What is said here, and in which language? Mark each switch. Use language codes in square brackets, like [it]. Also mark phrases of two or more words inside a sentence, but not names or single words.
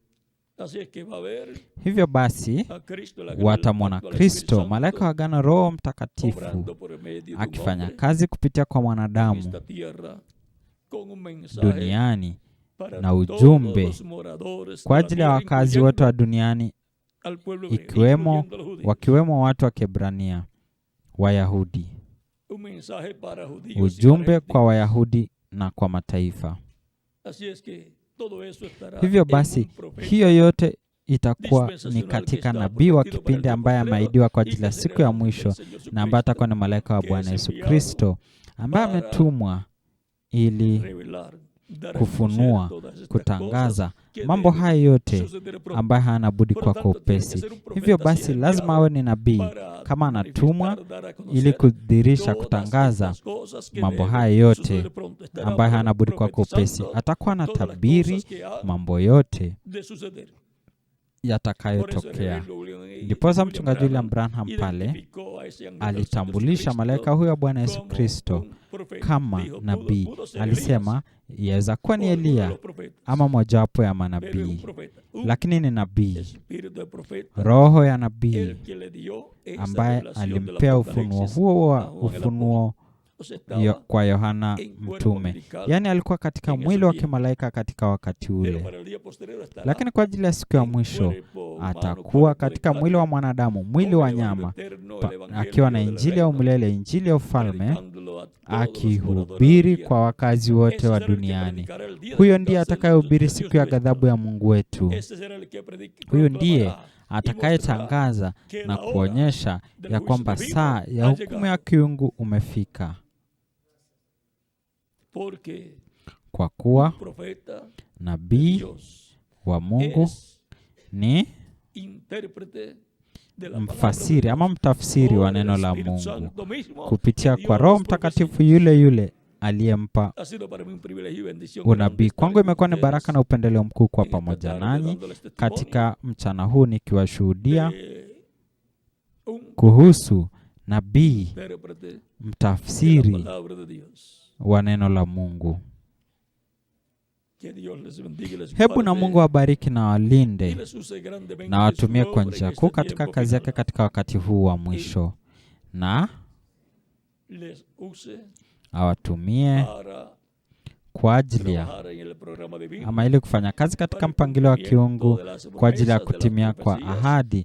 [sw] Hivyo basi watamwona Kristo, malaika wa agano, Roho Mtakatifu akifanya kazi kupitia kwa mwanadamu duniani, na ujumbe kwa ajili ya wakazi wote wa duniani, wakiwemo watu wa Kiebrania, Wayahudi. Ujumbe kwa Wayahudi na kwa mataifa. [es] Así es que todo eso estará [sw] Hivyo [es] en [sw] basi, [es] un profeta [sw] hiyo yote itakuwa ni katika nabii wa kipindi ambaye ameahidiwa kwa ajili ya siku ya mwisho, na ambaye atakuwa ni malaika wa Bwana Yesu Kristo, ambaye ametumwa ili [es] revelar, dar a [sw] kufunua, [es] conocer todas estas [sw] kutangaza [es] cosas que [sw] mambo [es] deben [sw] haya yote [es] suceder pronto. [sw] ambaye hana budi [es] Por [sw] kwa [es] tanto, tiene que [sw] upesi. [es] ser un profeta [sw] Hivyo basi [es] así [sw] lazima [es] enviado [sw] awe ni nabii [es] para [sw] kama anatumwa [es] manifestar, dar a conocer [sw] ili kudhihirisha, [es] todas [sw] kutangaza [es] estas cosas que [sw] mambo [es] deben [sw] haya yote [es] suceder pronto. Estará [sw] ambaye hana budi kwa upesi. [es] profetizando [sw] Atakuwa na [es] todas las [sw] tabiri [es] cosas que han [sw] mambo yote [es] de suceder. Por eso [sw] yatakayotokea. [es] el William [sw] Ndiposa mchungaji William Branham pale [es] identificó a ese ángel [sw] alitambulisha [es] Cristo [sw] malaika huyo wa Bwana Yesu [es] como [sw] Kristo [es] un profeta. [sw] kama [es] Dijo, [sw] nabii. [es] pudo ser [sw] Alisema yaweza kuwa ni [es] Elías, uno de [sw] Eliya [es] los profetas, [sw] ama mojawapo ya [es] pero es un [sw] manabii, [es] profeta, un [sw] lakini ni nabii, [es] espíritu de profeta, [sw] roho ya nabii [es] el que le dio esa [sw] ambaye [es] revelación de la [sw] alimpea ufunuo [es] Apocalipsis [sw] huo wa [es] a Juan el apóstol. [sw] ufunuo [es] O sea, estaba [sw] kwa Yohana [es] en cuerpo [sw] mtume. [es] angelical, [sw] Yaani alikuwa katika [es] en ese [sw] mwili wa [es] tiempo. [sw] kimalaika katika wakati [es] pero [sw] ule, [es] para el día posterior estará [sw] lakini kwa ajili ya siku ya [es] en [sw] mwisho [es] cuerpo humano, [sw] atakuwa [es] cuerpo de [sw] katika mwili [es] carne, [sw] wa mwanadamu, mwili [es] con [sw] wa [es] el evangelio [sw] nyama, [es] eterno, el [sw] akiwa [es] evangelio [sw] na [es] del [sw] injili ya [es] reino, [sw] umilele, injili ya ufalme, [es] predicándolo a todos los moradores de [sw] akihubiri [es] la tierra. [sw] kwa wakazi wote [es] Ese [sw] wa [es] será el que [sw] duniani. [es] predicará el día de [sw] Huyo [es] la [sw] ndiye [es] venganza [sw] atakayehubiri [es] de [sw] siku [es] Dios [sw] ya [es] nuestro. [sw] ghadhabu ya Mungu wetu. [es] Ese será el que [sw] Huyo ndiye [es] proclamará y [sw] atakayetangaza [es] que [sw] na [es] la hora [sw] kuonyesha [es] del [sw] ya [es] juicio [sw] kwamba [es] divino [sw] saa ya [es] ha [sw] hukumu ya [es] llegado. [sw] kiungu umefika, [es] Porque [sw] kwa kuwa [es] un profeta de [sw] nabii [es] Dios [sw] wa Mungu [es] es [sw] ni [es] intérprete de la [sw] mfasiri [es] palabra [sw] ama [es] de Dios. [sw] mtafsiri wa [es] Por el [sw] neno la [es] Espíritu [sw] Mungu [es] Santo mismo [sw] kupitia [es] que [sw] kwa [es] dio [sw] Roho [es] las [sw] Mtakatifu [es] profecías. [sw] yule yule aliyempa [es] Ha sido para mí un privilegio y bendición grande [sw] unabii. [es] estar [sw] Kwangu [es] con [sw] imekuwa ni [es] ustedes [sw] baraka na upendeleo mkuu kwa [es] en esta [sw] pamoja [es] tarde [sw] nanyi [es] dándoles testimonio [sw] katika mchana huu nikiwashuhudia [es] de un [sw] kuhusu nabii [es] intérprete de la [sw] mtafsiri [es] palabra de Dios. [sw] wa neno la Mungu. [es] Que Dios les bendiga y les [sw] Hebu na [es] guarde [sw] Mungu awabariki na [es] y [sw] walinde [es] les use grandemente [sw] na [es] de su [sw] watumie kwa [es] obra en [sw] njia [es] este [sw] kuu katika [es] tiempo [sw] kazi yake [es] final. [sw] katika wakati huu wa mwisho, na [es] Les use [sw] awatumie [es] para [sw] kwa ajili ya [es] trabajar en el programa divino, [sw] ama ili kufanya kazi katika [es] para el [sw] mpangilio wa [es] cumplimiento [sw] kiungu [es] de las [sw] kwa ajili ya [es] promesas, de las [sw] kutimia kwa [es] profecías [sw] ahadi,